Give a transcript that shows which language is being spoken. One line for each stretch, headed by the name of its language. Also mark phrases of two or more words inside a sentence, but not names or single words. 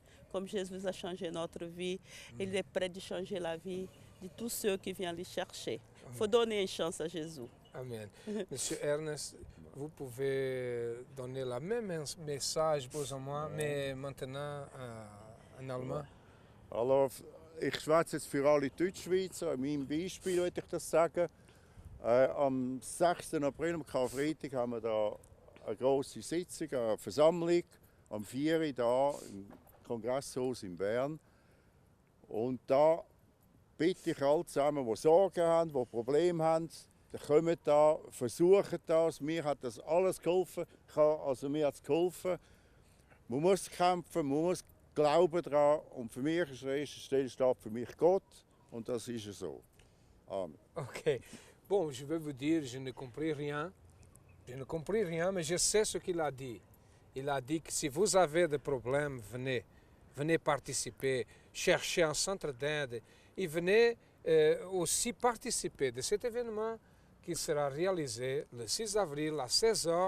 French: Comme Jésus a changé notre vie, il est prêt de changer la vie de tous ceux qui viennent le chercher. Il faut donner une chance à Jésus. Amen. Monsieur Ernest, vous pouvez donner le même message pour moi, mais maintenant en allemand. Alors,
German: ich schwätze jetzt für alle Deutschschweizer. In meinem Beispiel würde ich das sagen. Am 6. April, am Karfreitag, haben wir da eine grosse Sitzung, eine Versammlung. Am 4. Uhr da im Kongresshaus in Bern. Und da bitte ich alle zusammen, die Sorgen haben, die Probleme haben, dann kommen da, versuchen das. Mir hat das alles geholfen. Also mir hat es geholfen. Man muss kämpfen, man muss glauben daran. Und für mich ist an erster Stelle steht für mich Gott. Und das ist so. Amen. Ok.
French: Bon, je vais vous dire, je ne compris rien. Je ne compris rien, mais je sais ce qu'il a dit. Il a dit que si vous avez des problèmes, venez. Venez participer, cherchez un centre d'aide et venez aussi participer de cet événement qui sera réalisé le 6 avril à 16h.